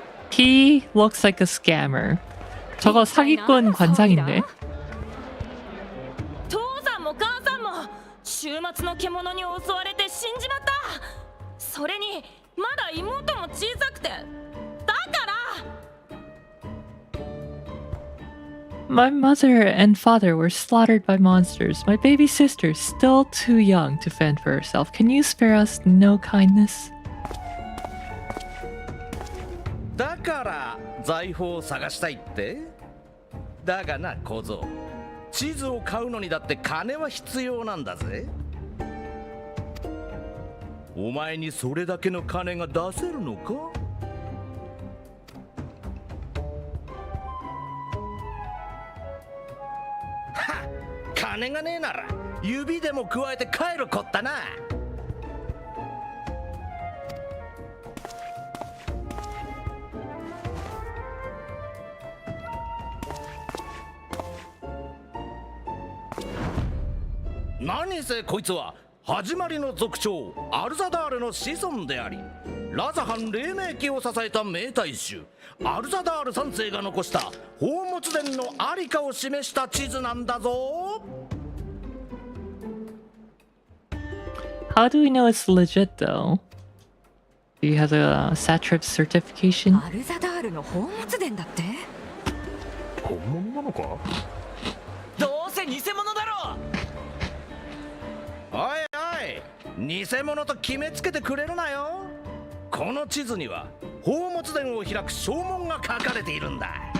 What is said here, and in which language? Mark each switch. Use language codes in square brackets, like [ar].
[en] He looks like a scammer. [ko] 저거 사기꾼 관상인데. [ja] 父さんも母さんも週末の獣に襲われて死んじまった。それにまだ妹も小さくて、だから [en] My mother and father were slaughtered by monsters. My baby sister is still too young to fend for herself. Can you spare us no kindness? [ja] だから財宝を探したいって。だがな小僧、地図を買うのにだって金は必要なんだぜ。お前にそれだけの金が出せるのか？はっ、金がねえなら指でも加えて帰るこったな。何せこいつは始まりの族長アルザダールの子孫であり、ラザハン黎明期を支えた名大衆アルザダール3世が残した宝物殿のありかを示した地図なんだぞ。 [en] How do we know it's legit though? Do you have a satrap certification? [ja] アルザダールの宝物殿だって。本物なのか？どうせ偽物だろ。おいおい、偽物と決めつけてくれるなよ。この地図には宝物殿を開く証文が書かれているんだ。